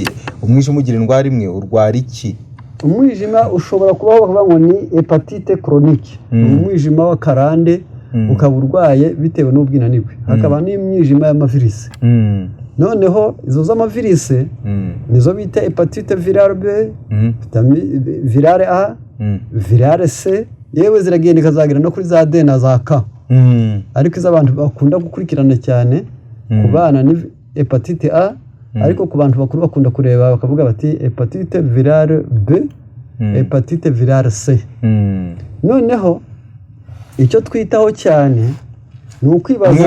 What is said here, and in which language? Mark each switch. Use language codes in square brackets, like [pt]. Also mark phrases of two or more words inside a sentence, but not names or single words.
[rw] Umwijima ugira indwara imwe, urwara iki? Umwijima ushobora kubaho bavuga ngo ni [fr] hepatite chronique, [rw] umwijima w'akarande ukaba urwaye bitewe n'ubwinanirwe. Hakaba n'imyijima y'amavirisi. Noneho izo z'amavirisi nizo bita [fr] hepatite virale B, virale A, virale C, [rw] yewe ziragenda ikazagera no kuri za D na za K. Ariko izo abantu bakunda gukurikirana cyane ku bana ni [fr] hepatite A, [rw] ariko ku bantu bakuru bakunda kureba bakavuga bati [fr] hepatite virale B, hepatite virale C. [rw] Noneho icyo twitaho cyane ni ukwibaza